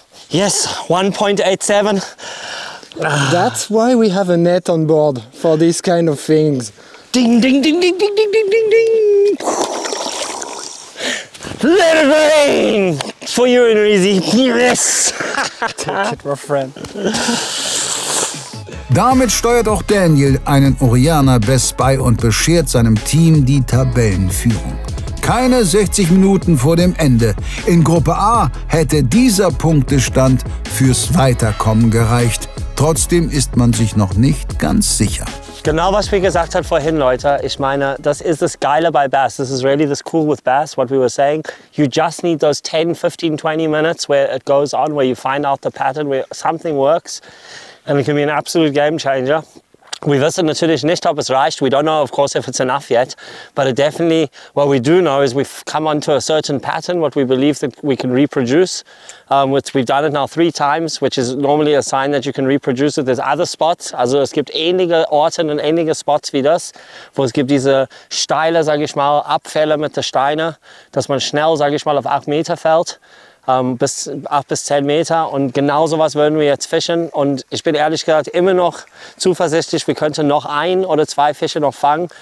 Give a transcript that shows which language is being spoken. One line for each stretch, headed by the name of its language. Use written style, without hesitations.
English: Yes, 1.87. That's why we have a net on board for these kind of things. Ding, ding, ding, ding, ding, ding, ding, ding, ding. Let it rain for you and Rizzy. Yes. Take it, my friend.
German: Damit steuert auch Daniel einen Oriana Bass bei und beschert seinem Team die Tabellenführung. Keine 60 Minuten vor dem Ende. In Gruppe A hätte dieser Punktestand fürs Weiterkommen gereicht. Trotzdem ist man sich noch nicht ganz sicher. Genau, was wir gesagt haben vorhin, Leute. Ich meine, das ist das Geile bei Bass.
English: This is really this cool with Bass, what we were saying. You just need those 10, 15, 20 minutes where it goes on, where you find out the pattern, where something works. And it can be an absolute game changer.
German: We wissen natürlich nicht, ob es reicht.
English: We don't know, of course, if it's enough yet. But it definitely, what we do know is we've come onto a certain pattern, what we believe that we can reproduce. Which we've done it now 3 times, which is normally a sign that you can reproduce it. There's other spots.
German: Also es gibt ähnliche Orte und ähnliche Spots wie das, wo es gibt diese steile, sage ich mal, Abfälle mit den Steinen, dass man schnell, sage ich mal, auf 8 Meter fällt. bis 8 bis 10 Meter. Und genau sowas würden wir jetzt fischen. Und ich bin ehrlich gesagt immer noch zuversichtlich, wir könnten noch 1 oder 2 Fische noch fangen.